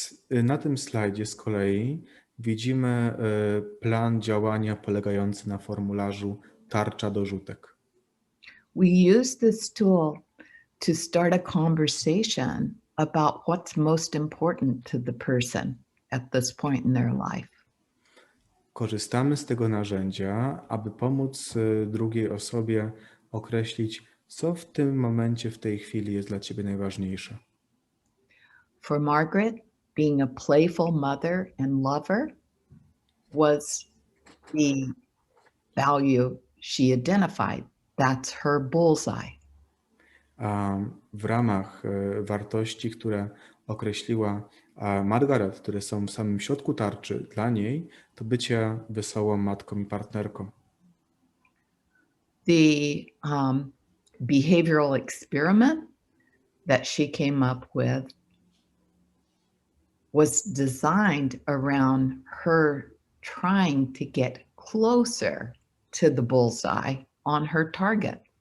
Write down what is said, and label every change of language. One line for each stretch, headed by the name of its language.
Polish: Na tym slajdzie z kolei widzimy plan działania polegający na formularzu tarcza dorzutek.
English: We use this tool to start a conversation about what's most important to the person at this point in their life.
Polish: Korzystamy z tego narzędzia, aby pomóc drugiej osobie określić, co w tym momencie, w tej chwili jest dla ciebie najważniejsze.
English: For Margaret, being a playful mother and lover was the value she identified. That's her bullseye.
Polish: A w ramach wartości, które określiła Margaret, które są w samym środku tarczy dla niej, to bycie wesołą matką i partnerką.
English: The behavioral experiment that she came up with was designed around her trying to get closer to the bullseye on her target.